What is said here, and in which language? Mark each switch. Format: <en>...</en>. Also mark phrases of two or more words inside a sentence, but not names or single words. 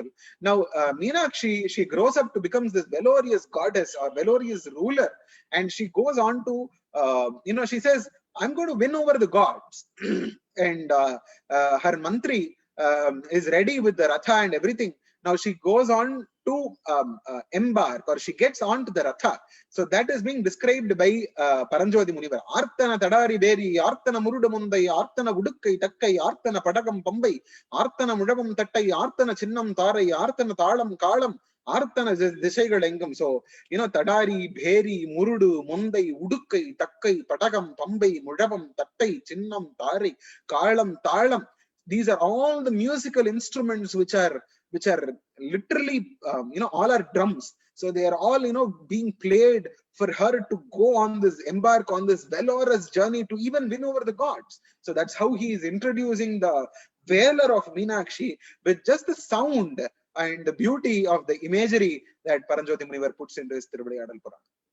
<en>Now, Meenakshi, she grows up to become this valorous goddess or valorous ruler, and she goes on to, she says, I'm going to win over the gods. And her mantri is ready with the ratha and everything. Now she goes on to embark, or she gets on to the ratha. So that is being described by Paranjoti Munivar.</en> <ta>ஆர்த்தன தடாரி பேரி, ஆர்த்தன முருடமுந்தை, ஆர்த்தன உடுக்கை தக்கை, ஆர்த்தன படகம் பம்பை, ஆர்த்தன முழவும் தட்டை, ஆர்த்தன சின்னம் தாரை, ஆர்த்தன தாளம் காளம், ஆர்த்தன திசைகளெங்கும். So, தடாரி, பேரி, முருடு, முந்தை, உடுக்கை, தக்கை, படகம் பம்பை, முழவம் தட்டை, சின்னம் தாரை, காளம் தாளம்.</ta> <en>These are all the musical instruments which are literally, all are drums. So they are all, being played for her to go on this, embark on this valorous journey to even win over the gods. So that's how he is introducing the valor of Meenakshi with just the sound and the beauty of the imagery that Paranjoti Munivar puts into his Thiruvilayadal Puranam.</en>